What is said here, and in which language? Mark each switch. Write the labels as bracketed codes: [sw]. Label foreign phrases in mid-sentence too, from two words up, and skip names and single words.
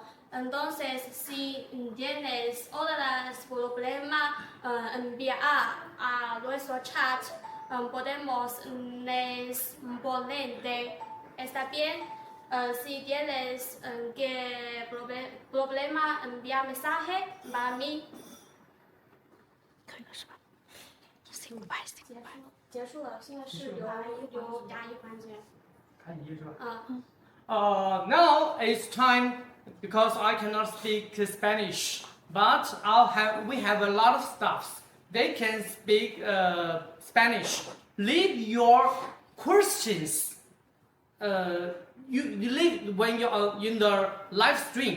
[es] Entonces, si tienes otros problemas, enviar a nuestro chat, podemos responder. ¿Está bien? Si tienes que problema, envía mensaje para mí. [zh] 结束了，现在是有答疑环节。 [en] Now it's time because I cannot speak Spanish, but we have a lot of staffs. They can speak Spanish. Leave your questions. You leave when you are in the live stream.